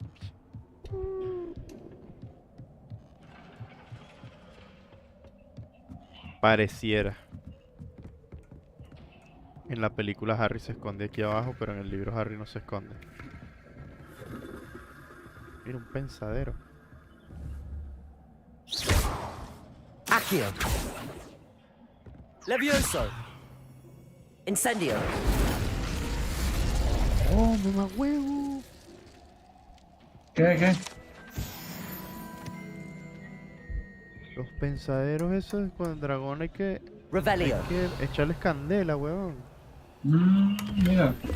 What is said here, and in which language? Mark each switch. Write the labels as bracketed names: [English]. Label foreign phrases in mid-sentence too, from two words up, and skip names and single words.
[Spanish] Pareciera. En la película Harry se esconde aquí abajo, pero en el libro Harry no se esconde. Mira, un pensadero. Accio. Levioso. Incendio. ¡Oh, mamá huevo! ¿Qué? Los pensaderos esos con el dragón hay Revelio. que echarles candela, huevón. Mira.